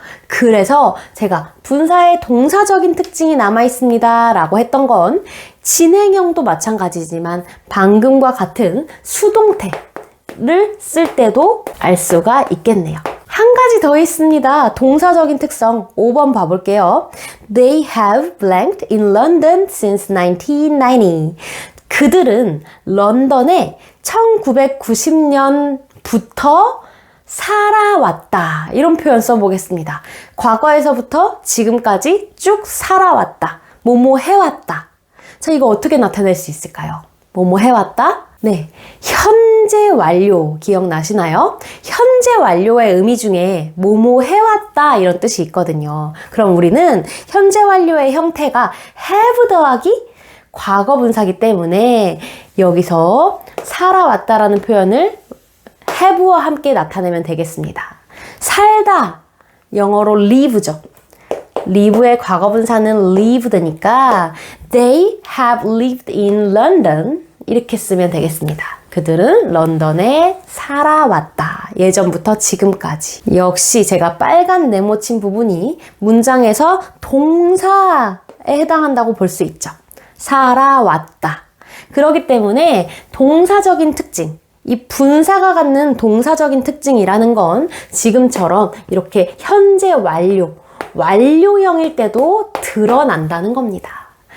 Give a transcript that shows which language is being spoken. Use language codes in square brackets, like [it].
[ko] 그래서 제가 분사의 동사적인 특징이 남아 있습니다 라고 했던 건 진행형도 마찬가지지만 방금과 같은 수동태를 쓸 때도 알 수가 있겠네요. 한 가지 더 있습니다. 동사적인 특성 5번 봐볼게요. [en] They have blanked in London since 1990. [ko] 그들은 런던에 1990년부터 살아왔다. 이런 표현 써보겠습니다. 과거에서부터 지금까지 쭉 살아왔다. 뭐뭐 해왔다. 자, 이거 어떻게 나타낼 수 있을까요? 뭐뭐 해왔다? 네, 현재 완료 기억나시나요? 현재 완료의 의미 중에 뭐뭐 해왔다 이런 뜻이 있거든요. 그럼 우리는 현재 완료의 형태가 have 더하기 과거분사기 때문에 여기서 살아왔다라는 표현을 have와 함께 나타내면 되겠습니다. 살다, 영어로 live죠. live의 과거분사는 lived니까 [en] they have lived in London [ko] 이렇게 쓰면 되겠습니다. 그들은 런던에 살아왔다. 예전부터 지금까지. 역시 제가 빨간 네모친 부분이 문장에서 동사에 해당한다고 볼 수 있죠. 살아왔다. 그렇기 때문에 동사적인 특징, 이 분사가 갖는 동사적인 특징이라는 건 지금처럼 이렇게 현재 완료, 완료형일 때도 드러난다는 겁니다.